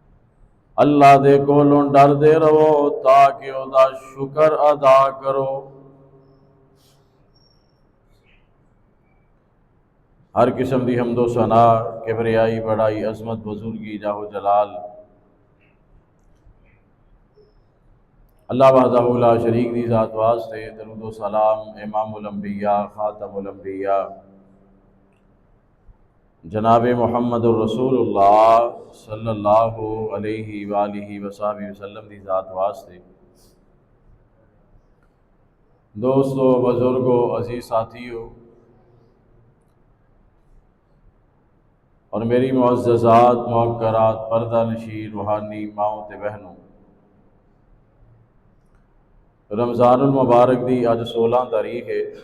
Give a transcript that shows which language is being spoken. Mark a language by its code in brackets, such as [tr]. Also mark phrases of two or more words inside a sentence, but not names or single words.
[pa] اللہ دے کولوں ڈردے رہو تاکہ اوہدا شکر ادا کرو. ہر قسم کی حمدو ثنا کبریائی بڑائی عظمت بزرگی جاہو جلال [ar] الله وحده لا شريك [pa] دی ذات واسطے درود و سلام [ar] إمام‌الأنبياء خاتم‌الأنبياء [pa] जनाब [ar] محمد رسول‌الله صلى‌الله عليه وآله وسلم [pa] دی ذات واسطے دوستوں بزرگوں عزیز ساتھیوں اور میری معززات مکرمات پردہ نشیر روحانی ماؤں تے بہنوں, [ar] رمضان‌المبارک [pa] دی اج 16 تاریخ ہے.